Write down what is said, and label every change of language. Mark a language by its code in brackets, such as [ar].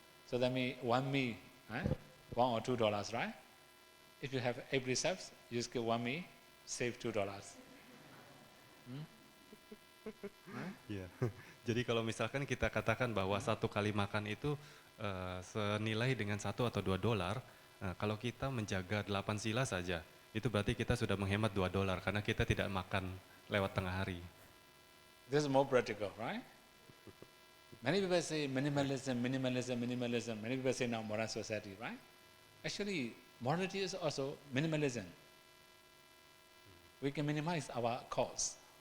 [en] So that means 1 meal, right? $1 or $2, right? If you have 8 precepts, you just get 1 meal, save $2. [id] Iya. Jadi kalau misalkan kita katakan bahwa 1 kali makan itu senilai dengan $1 atau $2, Nah, kalau kita menjaga 8 sila saja, itu berarti kita sudah menghemat $2 karena kita tidak makan lewat tengah hari. [en] This is more practical, right? Many people say minimalism, minimalism, minimalism. Many people say now modern society, right? Actually, morality is also minimalism. We can minimize our costs.